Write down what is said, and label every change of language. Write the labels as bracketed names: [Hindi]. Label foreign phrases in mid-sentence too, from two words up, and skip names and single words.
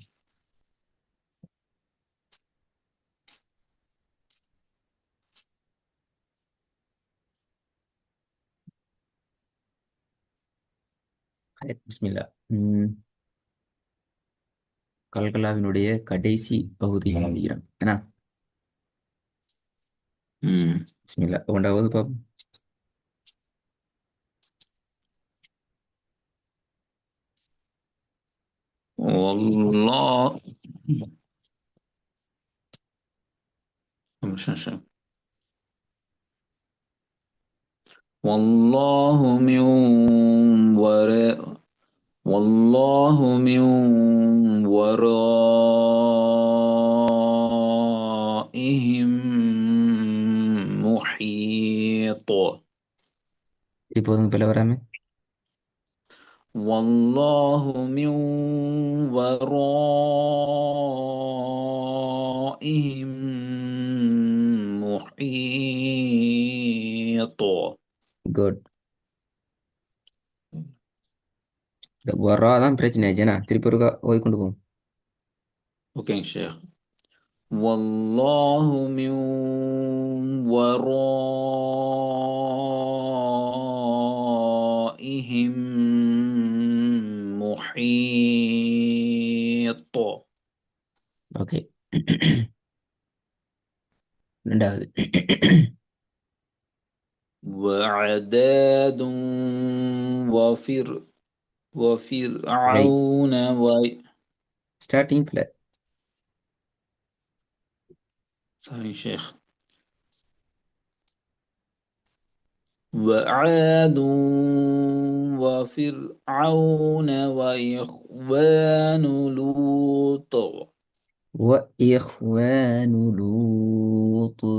[Tamil] பிஸ்மில்லா. கல்கலாவினுடைய கடைசி பகுதியை முடிகிறோம் ஏன்னா. ம். பிஸ்மில்லா ஒன்றாவது பாப்போம். [Arabic] والله مش والله من وراء والله من ورائهم محيط. [Tamil] இப்போதும் பிள்ளை வராம. [Arabic] والله من ورائهم محيط. [Tamil] குட். இந்த வரா தான் பிரச்சனை ஆச்சுன்னா திருப்பி ஒருக்கா ஓய் கொண்டு போவோம். [Arabic] اوكي شيخ. والله من ورائهم محيط. [Tamil] ஓகே. ரெண்டாவது. [Arabic] وعداد [Tamil] ரைட். [Arabic] وفرعون [Tamil] ஸ்டார்டிங் பிள்ளை. [Arabic] صحيح شيخ. وعاد وفرعون وإخوان لوط. وإخوان لوط.